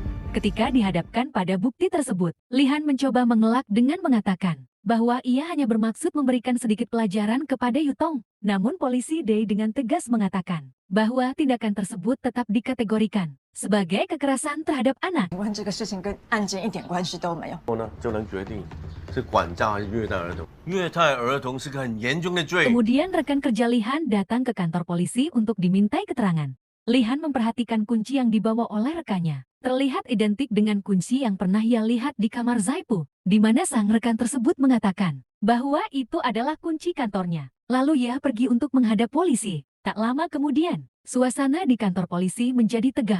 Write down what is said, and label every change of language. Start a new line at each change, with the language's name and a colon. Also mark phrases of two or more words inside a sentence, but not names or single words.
Indonesian: Ketika dihadapkan pada bukti tersebut, Lihan mencoba mengelak dengan mengatakan bahwa ia hanya bermaksud memberikan sedikit pelajaran kepada Yutong. Namun polisi Day dengan tegas mengatakan bahwa tindakan tersebut tetap dikategorikan sebagai kekerasan terhadap anak.
Chinese: 问这个事情跟案件一点关系都没有。后呢就能决定是管教还是虐待儿童。虐待儿童是个很严重的罪。
Indonesian: Kemudian rekan kerja Lihan datang ke kantor polisi untuk dimintai keterangan. Lihan memperhatikan kunci yang dibawa oleh rekannya. Terlihat identik dengan kunci yang pernah ia lihat di kamar Zaipu, di mana sang rekan tersebut mengatakan bahwa itu adalah kunci kantornya. Lalu ia pergi untuk menghadap polisi. Tak lama kemudian, suasana di kantor polisi menjadi tegang.